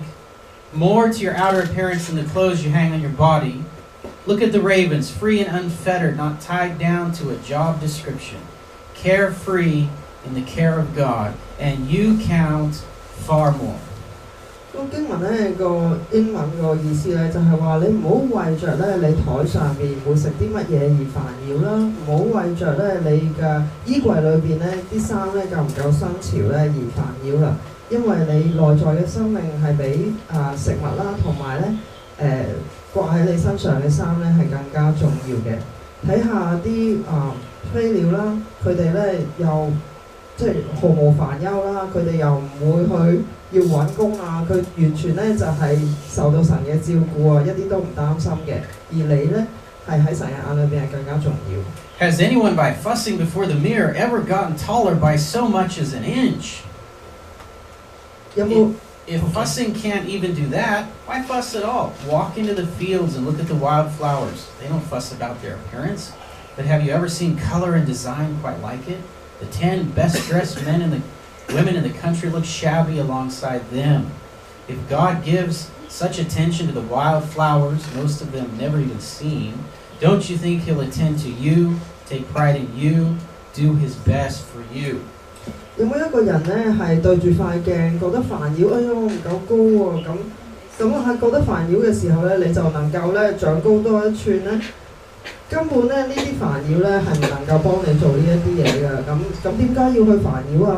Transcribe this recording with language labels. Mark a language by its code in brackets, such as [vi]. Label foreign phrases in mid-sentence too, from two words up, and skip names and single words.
[en] More to your outer appearance than the clothes you hang on your body. Look at the ravens, free and unfettered, not tied down to a job description. Carefree in the care of God, and you count far more." [yue] 個經文咧個英文個意思咧就係話你唔好為着咧你台上面會食啲乜嘢而煩擾啦，唔好為着咧你嘅衣櫃裏邊咧啲衫咧夠唔夠新潮咧而煩擾啦，因為你內在嘅生命係比食物啦同埋咧掛喺你身上嘅衫咧係更加重要嘅。睇下啲飛鳥啦，佢哋咧又即係毫無煩憂啦，佢哋又唔會去要揾工啊，佢完全咧就係受到神嘅照顧啊，一啲都唔擔心嘅。而你咧係喺神嘅眼裏邊係更加重要。 [en] Has anyone by fussing before the mirror ever gotten taller by so much as an inch? [yue] 有冇 [en] If fussing can't even do that, why fuss at all? Walk into the fields and look at the wild flowers. They don't fuss about their appearance. But have you ever seen color and design quite like it? The 10 best-dressed men and the women in the country look shabby alongside them. If God gives such attention to the wild flowers, most of them never even seen, don't you think He'll attend to you, take pride in you, do His best for you? [yue] 有冇一個人咧係對住塊鏡覺得煩擾？哎呀，我唔夠高喎，咁喺覺得煩擾嘅時候咧，你就能夠咧長高多一寸咧？根本咧呢啲煩擾咧係唔能夠幫你做呢一啲嘢㗎。咁點解要去煩擾啊？